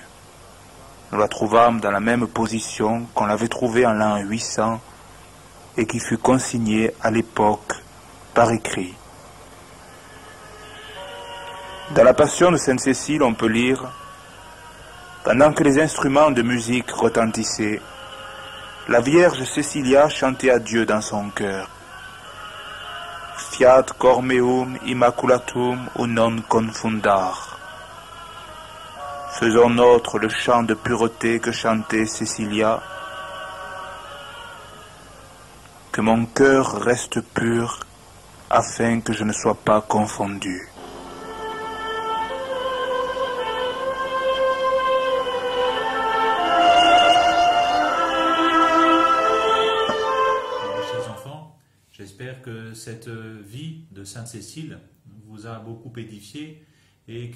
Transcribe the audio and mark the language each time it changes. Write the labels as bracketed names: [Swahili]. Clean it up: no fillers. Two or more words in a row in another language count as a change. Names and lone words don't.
[French] Nous la trouvâmes dans la même position qu'on l'avait trouvée en l'an 800 et qui fut consignée à l'époque par écrit. » Dans la Passion de Sainte Cécile, on peut lire « Pendant que les instruments de musique retentissaient, la Vierge Cécilia chantait à Dieu dans son cœur. [Latin] Fiat cor meum immaculatum unum confundar. [French] Faisons nôtre le chant de pureté que chantait Cécilia. Que mon cœur reste pur afin que je ne sois pas confondu. » J'espère que cette vie de Sainte Cécile vous a beaucoup édifié et